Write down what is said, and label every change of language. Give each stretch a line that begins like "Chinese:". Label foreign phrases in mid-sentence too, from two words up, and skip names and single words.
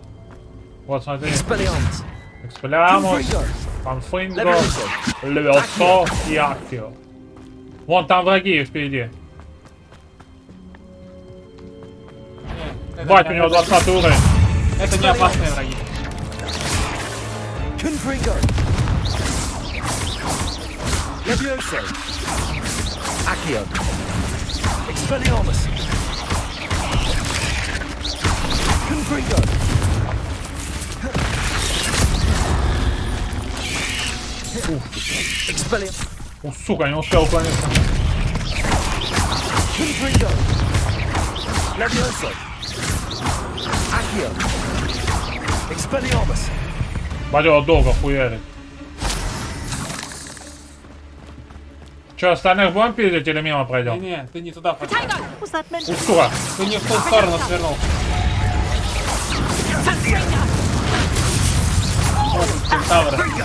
Russian: Вот, смотри. Экспеллиамус, Конфинго, Левелсо и Актио. Вон там враги впереди. Бать, у него 20 уровень. Это не опасные враги. Levioso. Accio. Expelliarmus. Confringo. Expelliarmus. О, сука, не успел уклониться. Confringo. Levioso. Accio. Expelliarmus. Бадё, долго хуярит. Че, остальных будем пиздить или мимо пройдем? Не-не, ты не туда пошел. Сука! Ты не в ту сторону свернул. Вот, кентавры.